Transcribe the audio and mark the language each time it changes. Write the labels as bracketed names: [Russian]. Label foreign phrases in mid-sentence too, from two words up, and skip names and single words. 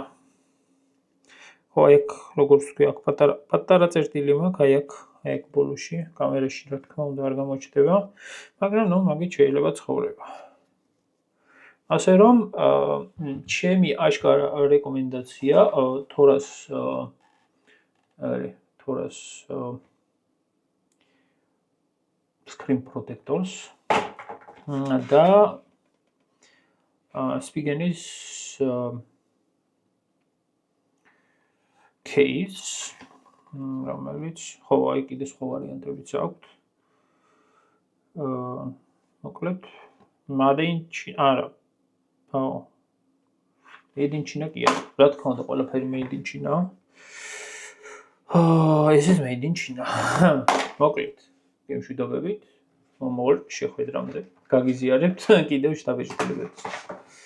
[Georgian] ხო, აქ როგორც თქვი, აქ პატარა წერტილი მაქვს, აი აქ ბოლოში, კამერაში რა თქმა უნდა არ გამოჩნდება, მაგრამ ნუ მაგით შეიძლება ცხოვრება. ასე რომ, ჩემი აშკარა რეკომენდაცია თორას [English] screen protectors [Georgian] და Spigen-ის case, რომელიც ხო, აი კიდე სხვა ვარიანტებიც აქვს. მოკლედ, [English] made in China, [Georgian] არა. ხო. [English] Made in China [Georgian] კი არა. რა თქმა უნდა, ყველაფერი [English] made in China- [Georgian] ა. ესეც [English] made in China. [Georgian] მოკლედ, გემშვიდობებით. მომავალ შეხვედრამდე. გაგიზიარებთ კიდევ შთაბეჭდილებებს.